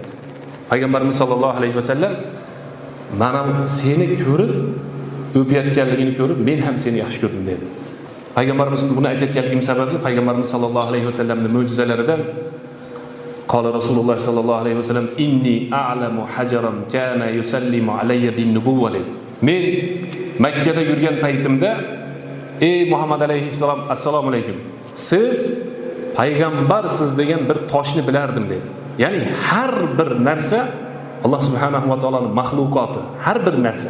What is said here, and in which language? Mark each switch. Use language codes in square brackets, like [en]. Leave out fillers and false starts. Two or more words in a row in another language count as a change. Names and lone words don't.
[uz] Payg'ambarimiz [ar] صلى الله عليه وسلم [uz] mana seni ko'rib, o'payotganligini ko'rib, men ham seni yaxshi ko'rdim dedi. Payg'ambarimiz buni aytayotganligim sababi Payg'ambarimiz sollallohu alayhi vasallamning mo'jizalaridan [ar] قال رسول الله صلى الله عليه وسلم إني أعلم حجرا كان يسلم علي بالنبوة. [uz] Men Makka da yurgan paytimda ey Muhammad alayhissalom, [ar] السلام عليكم. [uz] Siz payg'ambarsiz degan bir toshni bilardim dedi. Ya'ni har bir narsa Alloh [ar] سبحانه وتعالى [uz] mahluqoti, har bir narsa.